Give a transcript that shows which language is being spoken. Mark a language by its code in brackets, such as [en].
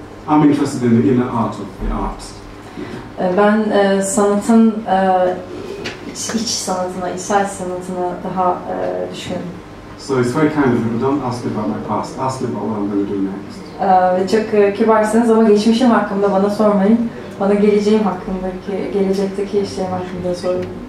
[en] I'm interested in the inner art of the arts. [tr] Ben sanatın iç sanatına, içsel sanatına daha düşkünüm. [en] So it's very kind of you. Don't ask me about my past. Ask me about what I'm going to do next. [tr] Çok kibarsınız ama geçmişim hakkında bana sormayın. Bana geleceğim hakkındaki, gelecekteki işlerim hakkında sorun.